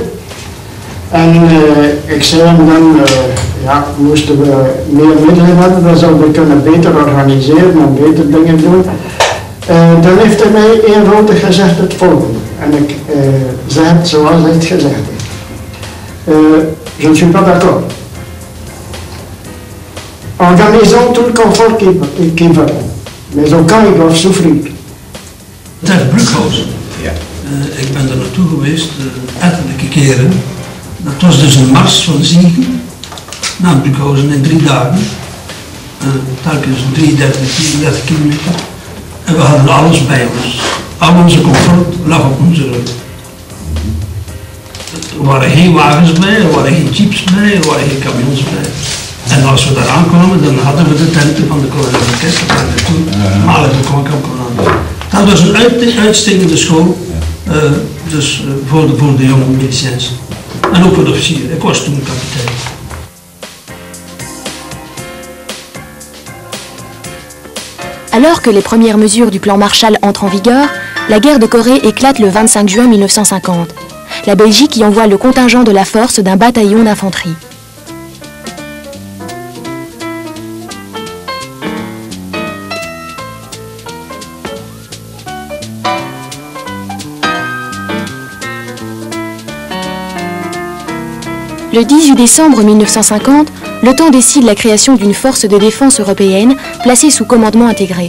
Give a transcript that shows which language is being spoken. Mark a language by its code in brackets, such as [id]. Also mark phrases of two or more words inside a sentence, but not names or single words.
[nl] En ik zei hem dan, ja, moesten we meer middelen hebben, dan zouden we kunnen beter organiseren en beter dingen doen. Dan heeft hij mij eenvoudig gezegd het volgende. En ik zei het zoals hij het gezegd heeft. [fr] Je ne suis pas d'accord. Organisons tout le confort qu'ils veulent. Mais au camp, ils doivent souffrir. [nl] Ter Breukhausen. Ja. Ik ben er naartoe geweest, ettelijke keren. Dat was dus een mars van Ziegen naar Breukhausen in 3 dagen. Telkens 33 kilometer. En we hadden alles bij ons. Al onze comfort lag op onze rug. Er waren geen wagens bij, er waren geen jeeps bij, er waren geen camions bij. En als we daar aankwamen, dan hadden we de tenten van de kolonel orkest, dat waren toen Malik de Kwankamp. Dat was een uitstekende school, dus voor de jonge miliciëns. En ook voor de officieren. Ik was toen kapitein. [fr] Alors que les premières mesures du plan Marshall entrent en vigueur, la guerre de Corée éclate le 25 juin 1950. La Belgique y envoie le contingent de la force d'un bataillon d'infanterie. Le 18 décembre 1950, l'OTAN décide la création d'une force de défense européenne placée sous commandement intégré.